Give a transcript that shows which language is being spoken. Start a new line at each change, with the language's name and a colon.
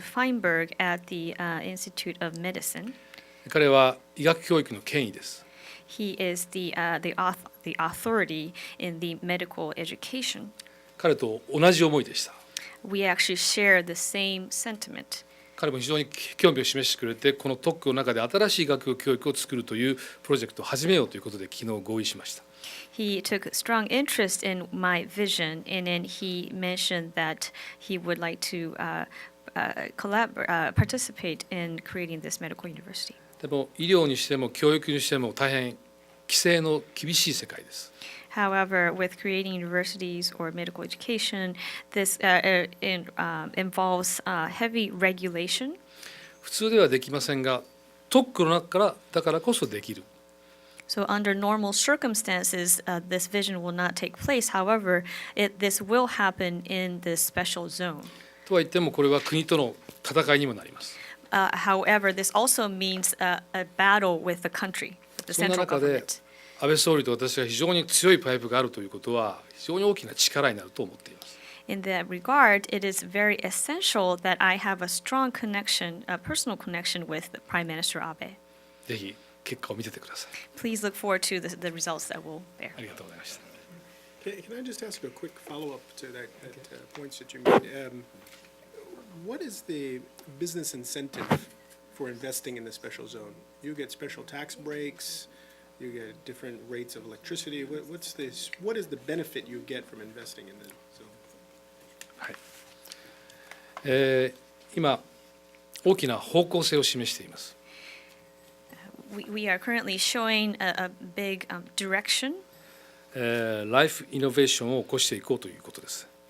English: Feinberg at the Institute of Medicine.
Japanese: 彼は医学教育の権威です。
English: He is the authority in the medical education.
Japanese: 彼と同じ思いでした。
English: We actually share the same sentiment.
Japanese: 彼も非常に興味を示してくれて、この特区の中で新しい医学教育を作るというプロジェクトを始めようということで昨日合意しました。
English: He took strong interest in my vision, and then he mentioned that he would like to participate in creating this medical university.
Japanese: でも医療にしても教育にしても大変規制の厳しい世界です。
English: However, with creating universities or medical education, this involves heavy regulation.
Japanese: 普通ではできませんが、特区の中からだからこそできる。
English: So under normal circumstances, this vision will not take place. However, this will happen in this special zone.
Japanese: とは言ってもこれは国との戦いにもなります。
English: However, this also means a battle with the country, with the
Japanese: そんな
English: central
Japanese: 中で
English: government.
Japanese: 安倍総理と私が非常に強いパイプがあるということは非常に大きな力になると思っています。
English: In that regard, it is very essential that I have a strong connection, a personal connection with the Prime Minister Abe.
Japanese: ぜひ結果を見ててください。
English: Please look forward to the results that we'll bear.
Japanese: ありがとうございました。
English: Can I just ask a quick follow-up to that points that you made? What is the business incentive for investing in the special zone? You get special tax breaks, you get different rates of electricity. What is the benefit you get from investing in the zone?
Japanese: はい。今大きな方向性を示しています。
English: We are currently showing a big direction.
Japanese: ライフイノベーションを起こしていこうということです。